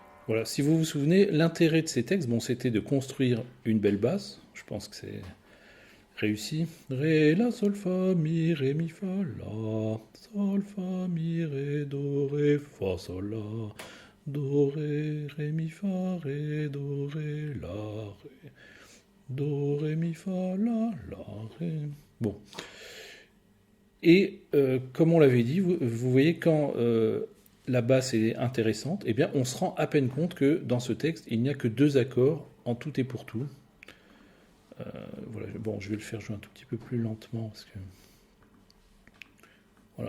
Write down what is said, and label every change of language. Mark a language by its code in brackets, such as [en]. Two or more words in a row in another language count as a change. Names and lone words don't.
[fr] Voilà, si vous vous souvenez, l'intérêt de ces textes, bon, c'était de construire une belle basse. Je pense que c'est réussi. Ré, la, sol, fa, mi, ré, mi, fa, la. Sol, fa, mi, ré, do, ré, fa, sol, la. Do, ré, mi, fa, ré, do, ré, la, ré. Do, ré, mi, fa, la, ré. Bon. Et comme on l'avait dit, vous voyez, quand la basse est intéressante, eh bien, on se rend à peine compte que dans ce texte, il n'y a que 2 accords en tout et pour tout. Voilà, bon, je vais le faire jouer un tout petit peu plus lentement parce que voilà.